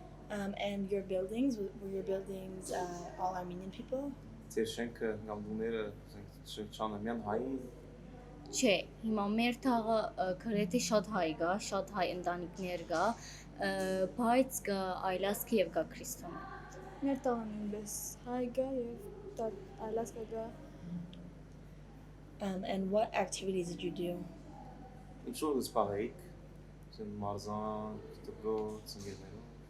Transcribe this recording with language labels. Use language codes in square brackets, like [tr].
[en] And your buildings, were your buildings all Armenian people? [hy] Ձեր շենքը կամ դուները շրջանը հայ։ Չէ, հիմա մեր թաղը գրեթե շատ հայ գա, շատ հայ ընտանիքներ գա, բայց կա այլասկի եւ կա քրիստոնյա։ մեր տանը նույնպես հայ գա եւ այլասկա գա [en] And what activities did you do? [hy] Ինչու զբաղեիք։ Մարզան, դպրոց, ընկերներով։